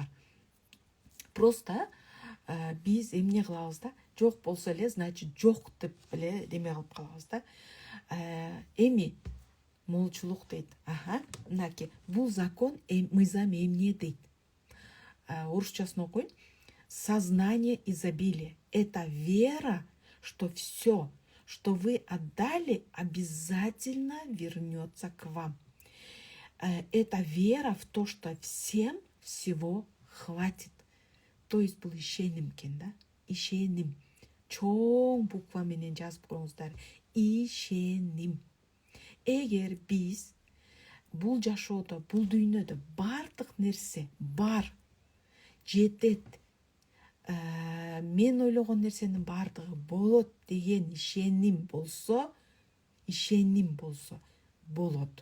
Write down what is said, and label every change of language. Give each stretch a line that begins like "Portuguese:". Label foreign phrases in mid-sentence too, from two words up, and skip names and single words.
Kyrgyz: Просто биз эмне кылабыз да? Жок болсо эле, значит жок деп эле деме кылып калабыз да. Эми молчулук дейт. Мынакей, бул закон, мыйзам эмне дейт? Орусчасын окуйн.
Russian: Сознание изобилия – это вера, что все, что вы отдали, обязательно вернется к вам. Это вера в то, что всем всего хватит. То есть
Kyrgyz: бұл ишеним кен, да? Ишеним. Чоң буква менен жазып коюңуздар. Ишеним. Эгер биз бул жашоодо, бул дүйнөдө бардык нерсе бар, жетет, мен ойлогон нерсенин бардыгы болот деген ишеним болсо болот.